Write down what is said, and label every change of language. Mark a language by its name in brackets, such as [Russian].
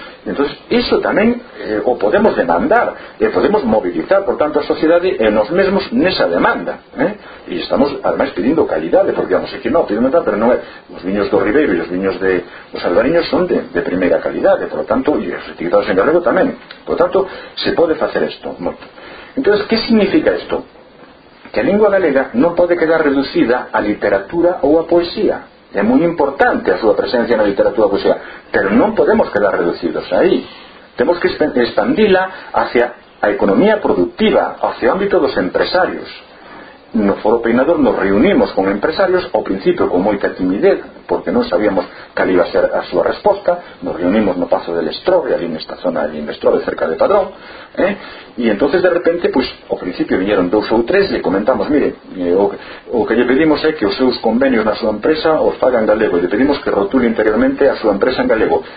[Galician] Entón, iso tamén o podemos demandar, podemos mobilizar, por tanto, a sociedade e nos mesmos nesa demanda. E estamos, ademais, pedindo calidade, porque vamos aquí, non, pedindo tal, pero non é. Os viños do ribeiro e os viños de os albariños son de primeira calidade, por tanto, e os etiquetados en galego tamén. Por tanto, se pode facer isto. Entón, que significa isto? Que a lingua galega non pode quedar reducida a literatura ou a poesía. É moi importante a súa presencia na literatura ou a poesía, pero non podemos quedar reducidos aí. Temos que expandila hacia a economía productiva, hacia o ámbito dos empresarios. No Foro Peinador nos reunimos con empresarios, ao principio con moita timidez, [Spanish] porque no sabíamos cuál iba a ser a su respuesta. Nos reunimos en el paso del Estrobe, allí en esta zona del Estrobe, cerca de Padrón, y entonces de repente, pues al principio vinieron dos [Galician] ou tres, [Spanish] le comentamos, mire, [Galician] o que lle pedimos é que os seus convenios na súa empresa os fagan galego, e lle pedimos que rotule interiormente a súa empresa en galego.